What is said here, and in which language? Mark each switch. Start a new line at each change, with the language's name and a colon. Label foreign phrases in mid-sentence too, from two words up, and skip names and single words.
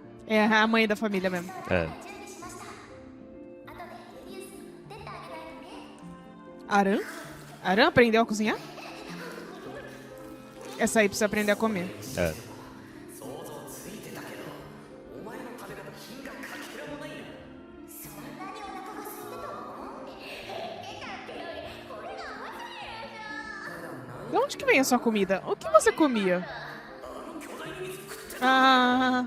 Portuguese: É a mãe da família mesmo. É.
Japanese: 準備しました。後でユリウスに持ってってあげないとね。
Portuguese: Aran? Aran aprendeu a cozinhar? Essa aí precisa aprender a comer. É.
Japanese: 想像ついてたけどお前の食べ方品がかけらもないよ。そんなにお腹が空いてたの？言ってたってよりこれが面白いよ。
Portuguese: De onde que vem a sua comida? O que você comia? Ah,